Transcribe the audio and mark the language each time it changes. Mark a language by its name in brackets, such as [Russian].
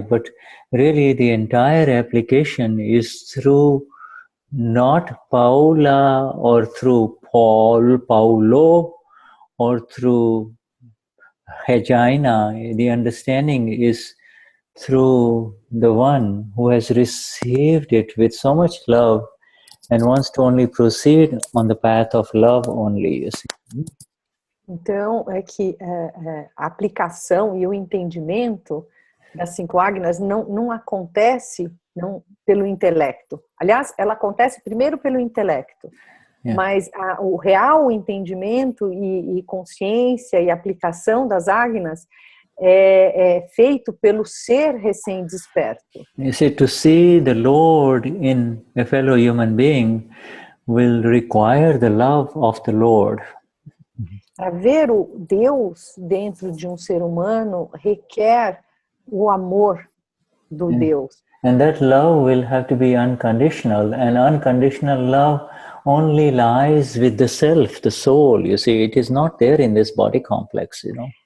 [English] But really, the entire application is through not Paula or through Paulo or through Regina. The understanding is through the one who has received it with so much love and wants to only proceed on the path of love only, you see. [Portuguese] Então, é que a aplicação e o entendimento das 5 Agnas não acontece pelo intelecto. Aliás, ela acontece primeiro pelo intelecto. Mas o real entendimento e consciência e aplicação das Agnas é feito pelo ser recém-desperto. [English] You see, to see the Lord in a fellow human being will require the love of the Lord. [Portuguese] Para ver o Deus dentro de um ser humano requer o amor do Deus. [English] And that love will have to be unconditional, and unconditional love only lies with the self, the soul. You see, it is not there in this body complex, you know.